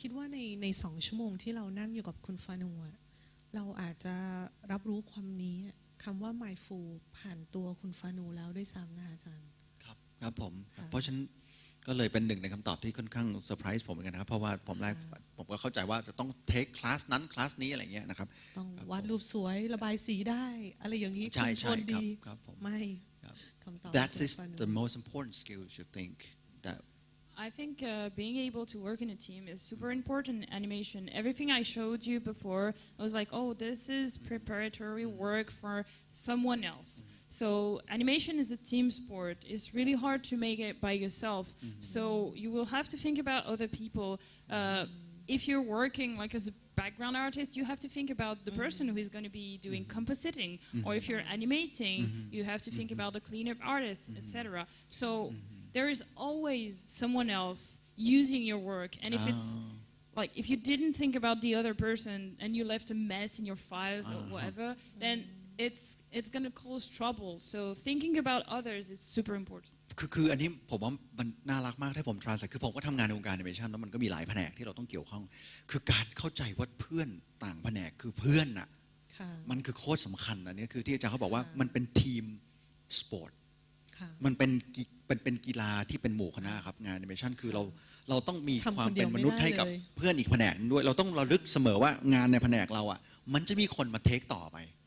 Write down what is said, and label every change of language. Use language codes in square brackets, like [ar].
[th] คิดว่าใน2 ชั่วโมงที่เรานั่งอยู่กับคุณฟานูเราอาจจะรับรู้ความนี้คำว่า mindful ผ่านตัวคุณฟานูแล้วด้วยซ้ำนะคะอาจารย์ ครับผมเพราะฉะนั้นก็เลยเป็นหนึ่งในคำตอบที่ค่อนข้างเซอร์ไพรส์ผมเหมือนกันนะครับเพราะว่าผมก็เข้าใจว่าจะต้องเทคคลาสนั้นคลาสนี้อะไรเงี้ยนะครับ ต้องวาดรูปสวยระบายสีได้อะไรอย่างนี้ คุณ คนดีไม่ [en] That is the most important skills you think that I think being able to work in a team is super important in animation. Everything I showed you before, I was like, oh, this is preparatory work for someone else. So animation is a team sport. It's really hard to make it by yourself. So you will have to think about other people. If you're working like as a background artist, you have to think about the person who is going to be doing compositing. Or if you're animating, you have to think about the cleanup artist, etc. So there is always someone else using your work, and if it's like if you didn't think about the other person and you left a mess in your files or whatever, then it's going to cause trouble. So thinking about others is super important. [th] คืออันนี้ผมว่ามันน่ารักมากที่ผมทรานส์คือผมก็ทำงานในวงการแอนิเมชันแล้วมันก็มีหลายแผนกที่เราต้องเกี่ยวข้องคือการเข้าใจว่าเพื่อนต่างแผนกคือเพื่อนน่ะมันคือโคตรสำคัญอันนี้คือที่อาจารย์เขาบอกว่ามันเป็นทีมสปอร์ตมันเป็นกีฬาที่เป็นหมู่คณะครับงานแอนิเมชันคือเราต้องมีความเป็นมนุษย์ให้กับเพื่อนอีกแผนกด้วยเราต้องระลึกเสมอว่างานในแผนกเราอ่ะมันจะมีคนมาเทคต่อไป